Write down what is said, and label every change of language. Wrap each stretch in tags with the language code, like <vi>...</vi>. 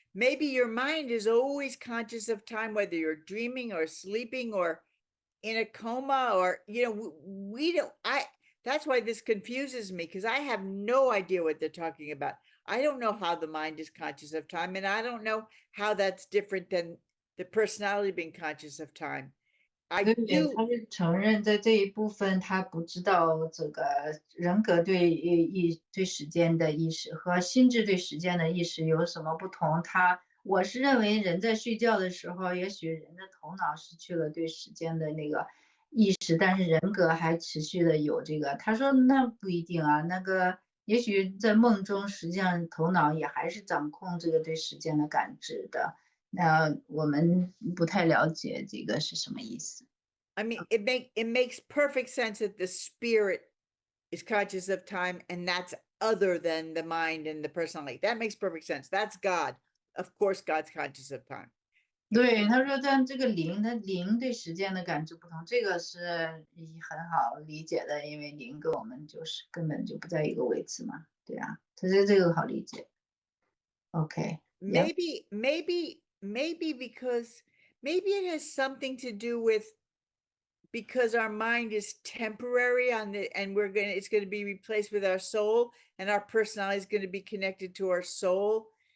<en>Maybe your mind is always conscious of time, whether you're dreaming or sleeping or in a coma, or we don't. That's why this confuses me, because I have no idea what they're talking about. I don't know how the mind is conscious of time, and I don't know how that's different than the personality being conscious of time. I</en> <zh>对，</zh> <en>do</en> <zh>他是承认在这一部分他不知道这个人格对时间的意识和心智对时间的意识有什么不同。我是认为人在睡觉的时候，也许人的头脑失去了对时间的那个意识，但是人格还持续的有这个。他说那不一定啊，那个也许在梦中，实际上头脑也还是掌控这个对时间的感知的。那我们不太了解这个是什么意思。</zh> <en>I mean, it makes perfect sense that the spirit is conscious of time, and that's other than the mind and the personality. That makes perfect sense. That's God. Of course, God's conscious of time.</en> <zh>对，他说但这个灵，它灵对时间的感知不同，这个是很好理解的，因为灵跟我们就是根本就不在一个位置嘛。对啊，他说这个好理解。OK，</zh> <en>Maybe because maybe it has something to do with because our mind is temporary and it's going to be replaced with our soul, and our personality is going to be connected to our soul.</en>